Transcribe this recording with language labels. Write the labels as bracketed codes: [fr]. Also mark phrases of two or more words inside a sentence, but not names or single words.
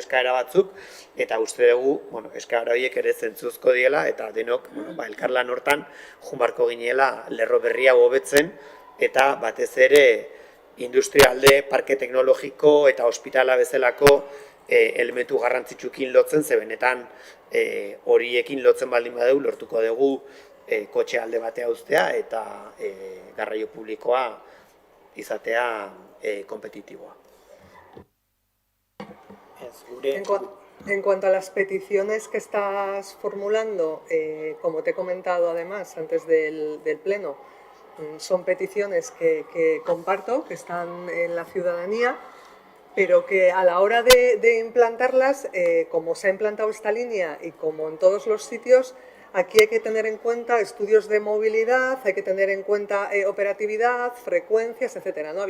[eu] eskaera batzuk, eta uste dugu eskaera horiek ere zentzuzko diela, eta denok elkarlan hortan junbarko ginela lerro berria hobetzen, eta batez ere industrialde, parke teknologiko eta ospitala bezalako elementu garrantzitsukin lotzen, ze benetan horiekin lotzen baldin badeu lortuko dugu kotxe alde batea uztea eta garraio publikoa izatea kompetitiboa. [es] En cuanto a las peticiones que estás formulando, como te he comentado además antes del pleno, son peticiones que comparto, que están en la ciudadanía, pero que a la hora de implantarlas, como se ha implantado esta línea y como en todos los sitios, aquí hay que tener en cuenta estudios de movilidad, hay que tener en cuenta operatividad, frecuencias, etcétera, ¿no?